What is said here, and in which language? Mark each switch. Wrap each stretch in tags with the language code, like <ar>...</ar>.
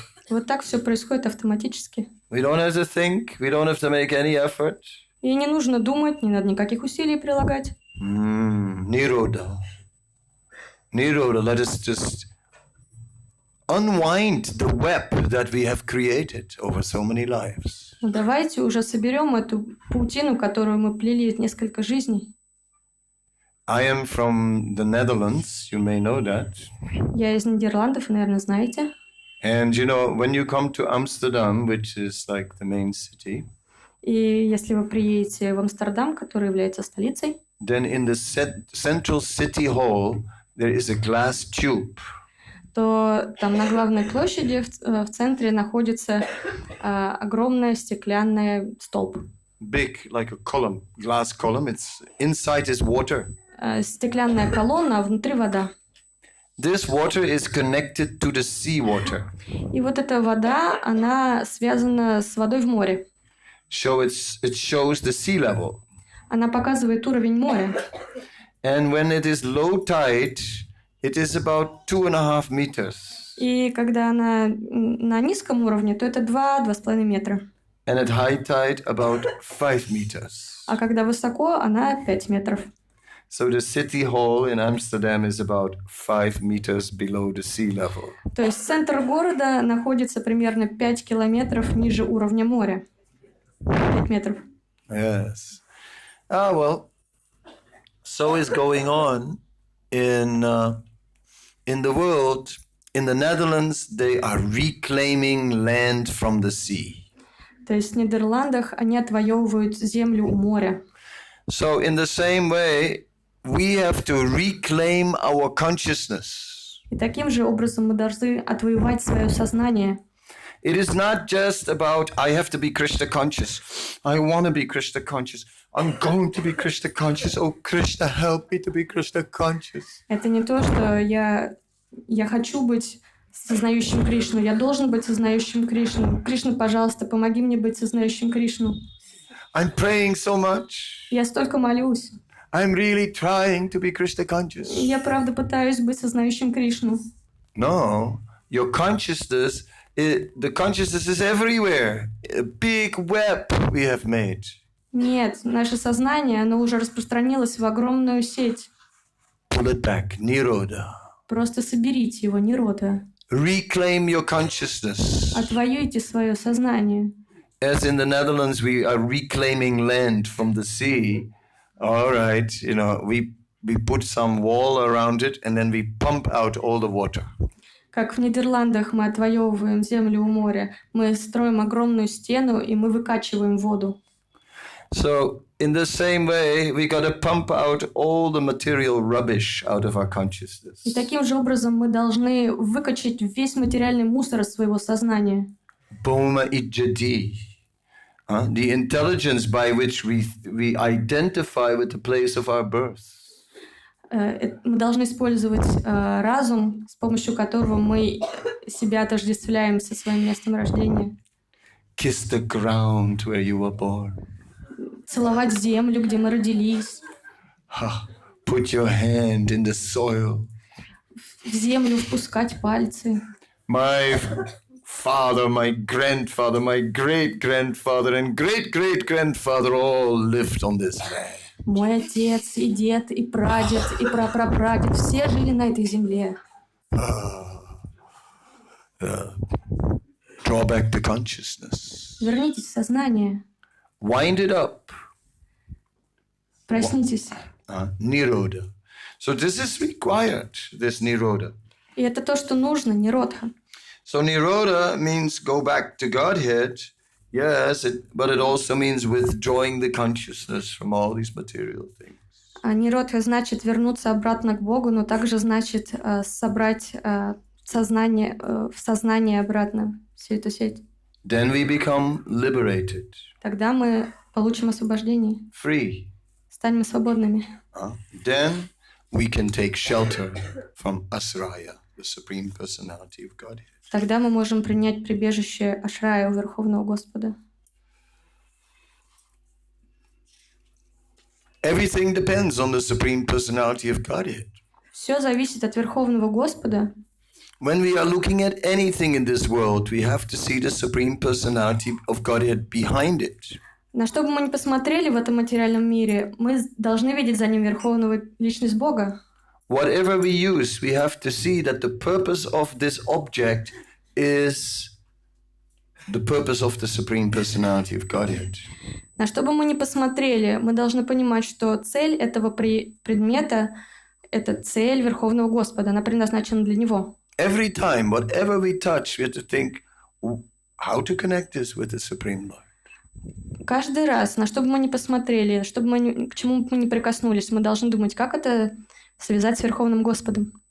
<ru>Вот так все происходит автоматически.</ru> <en>We don't have to think, we don't have to make any effort.</en> <ru>И не нужно думать, не надо никаких усилий прилагать.</ru> <en>Nirodha. Nirodha, let us just unwind the web that we have created over so many lives.</en> <ru>Давайте уже соберем эту паутину, которую мы плели несколько жизней.</ru> <en>I am from the Netherlands, you may know that.</en> <ru>Я из Нидерландов, наверное, знаете.</ru> <en>And you know, when you come to Amsterdam, which is like the main city,</en> <ru>И если вы приедете в Амстердам, который является столицей,</ru> <en>then in the central city hall, there is a glass tube.</en> <ru>то там на главной площади в центре находится огромный стеклянный столб.</ru> <en>Big, like a column, glass column. It's inside is water.</en> <ru>Стеклянная колонна, а внутри вода.</ru> <en>This water is connected to the sea water.</en> <ru>И вот эта вода, она связана с водой в море.</ru> <en>So it shows the sea level.</en> <ru>Она показывает уровень моря.</ru> <en>And when it is low tide, it is about 2.5 meters.</en> <ru>И когда она на низком уровне, то это 2-2,5 метра.</ru> <en>And at high tide, about 5 meters.</en> <ru>А когда высоко, она 5 метров.</ru> <en>So the city hall in Amsterdam is about 5 meters below the sea level.</en> <ru>То есть центр города находится примерно 5 километров ниже уровня моря. 5 метров.</ru> <en>Yes. Well, so is going on in the world. In the Netherlands, they are reclaiming land from the sea.</en> <ru>То есть в Нидерландах они отвоевывают землю у моря.</ru> <en>So in the same way, we have to reclaim our consciousness.</en> <ru>И таким же образом мы должны отвоевать свое сознание.</ru> <en>It is not just about, I have to be Krishna conscious. I want to be Krishna conscious. I'm going to be Krishna conscious. Oh, Krishna, help me to be Krishna conscious.</en> <ru>Это не то, что я хочу быть сознающим Кришну. Я должен быть сознающим Кришну. Кришна, пожалуйста, помоги мне быть сознающим Кришну.</ru> <en>I'm praying so much.</en> <ru>Я столько молюсь.</ru> <en>I'm really trying to be Krishna conscious.</en> <ru>Я правда пытаюсь быть сознающим Кришну.</ru> <en>No, your consciousness, the consciousness is everywhere. A big web we have made.</en> <ru>Нет, наше сознание, оно уже распространилось в огромную сеть.</ru> <en>Pull it back, Nirodha.</en> <ru>Просто соберите его, Нирода.</ru> <en>Reclaim your consciousness.</en> <ru>Отвоюйте свое сознание.</ru> <en>As in the Netherlands, we are reclaiming land from the sea. All right, you know, we put some wall around it and then we pump out all the water.</en> <ru>Как в Нидерландах мы отвоевываем землю у моря, мы строим огромную стену и мы выкачиваем воду.</ru> <en>So, in the same way, we got to pump out all the material rubbish out of our consciousness.</en> <ru>И таким же образом мы должны выкачать весь материальный мусор из своего сознания.</ru> <sa>Boma ijjati.</sa> <en>The intelligence by which we identify with the place of our birth.</en> <ru>Мы должны использовать разум, с помощью которого мы себя отождествляем со своим местом рождения.</ru> <en>Kiss the ground where you were born.</en> <ru>Целовать землю, где мы родились.</ru> <en>Put your hand in the soil.</en> <ru>В землю впускать пальцы.</ru> <en>My father, my grandfather, my great-grandfather and great-great-grandfather all lived on this land.</en> <ru>Мой отец, и дед, и прадед, и прапрапрадед, все жили на этой земле.</ru> <en>Draw back the consciousness.</en> <ru>Вернитесь в сознание.</ru> <en>Wind it up.</en> <ru>Проснитесь.</ru> <en>Nirodha. So this is required, this Nirodha.</en> <ru>И это то, что нужно, Ниродха.</ru> <en>So Nirodha means go back to Godhead. Yes, but it also means withdrawing the consciousness from all these material things.</en> <ru>А Ниродха значит вернуться обратно к Богу, но также значит собрать сознание, в сознание обратно всю эту сеть.</ru> <en>Then we become liberated.</en> <ru>Тогда мы получим освобождение.</ru> <en>Free.</en> <ru>Станем свободными.</ru> <en>Then we can take shelter from Asraya, the Supreme Personality of Godhead.</en> <ru>Тогда мы можем принять прибежище Ашрая у Верховного Господа.</ru> <en>Everything depends on the Supreme Personality of Godhead.</en> <ru>Все зависит от Верховного Господа.</ru> <en>When we are looking at anything in this world, we have to see the Supreme Personality of Godhead behind it.</en> <ru>На что бы мы ни посмотрели в этом материальном мире, мы должны видеть за ним Верховную Личность Бога.</ru> <en>whatever we use, we have to see that the purpose of this object is the purpose of the Supreme Personality of Godhead.</en> <ru>На что бы мы ни посмотрели, мы должны понимать, что цель этого предмета – это цель Верховного Господа, она предназначена для Него.</ru> <en>Every time, whatever we touch, we have to think how to connect this with the Supreme Lord.</en> <ru>Каждый раз, на что бы мы ни посмотрели, к чему бы мы ни прикоснулись, мы должны думать, как это связать с Верховным Господом.</ru>